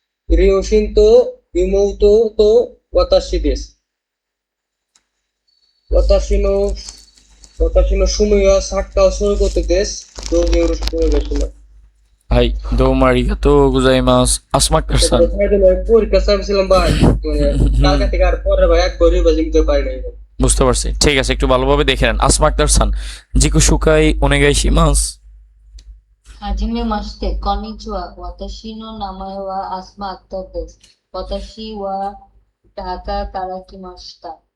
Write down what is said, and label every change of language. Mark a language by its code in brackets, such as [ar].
[ja] 両親と妹と私です。私の趣味はサッカーをすることです。どうぞよろしくお願いします。はい、どうもありがとうございます。アスマッカーさん。 [bn] পরীক্ষা চাইছিলাম ভাই, কালকে থেকে আর পরে ভাই একবারই বাজিতে পারি নাই। বুঝতে পারছি, ঠিক আছে, একটু ভালোভাবে দেখে নেন। আসমা আক্তার সান, [ja] জিকু শুকাই ওনেগাইশিমাস। はじめまして、こんにちは。私の名前はアスマ・アクターです。私はঢাকাから来ました。